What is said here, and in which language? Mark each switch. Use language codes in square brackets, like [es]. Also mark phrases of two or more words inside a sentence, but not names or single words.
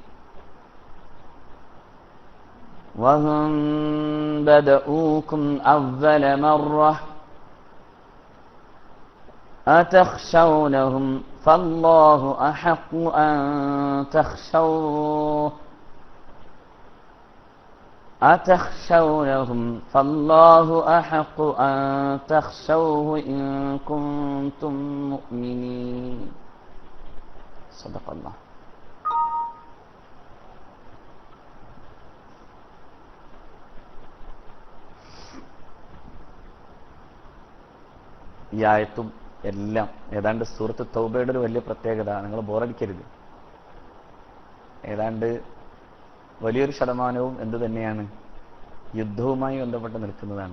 [ar] وهم بدؤوكم أول مرة أتخشونهم فالله أحق أن تخشوه فالله أحق أن تخشوه إن كنتم مؤمنين صدق الله. [ml] ഈ ആയത്തും എല്ലാം ഏതാണ്ട് സൂറത്ത് തൗബയുടെ ഒരു വലിയ പ്രത്യേകത, നിങ്ങൾ ബോറടിക്കരുത്, ഏതാണ്ട് വലിയൊരു ശതമാനവും എന്ത് തന്നെയാണ്, യുദ്ധവുമായി ബന്ധപ്പെട്ട് നിൽക്കുന്നതാണ്.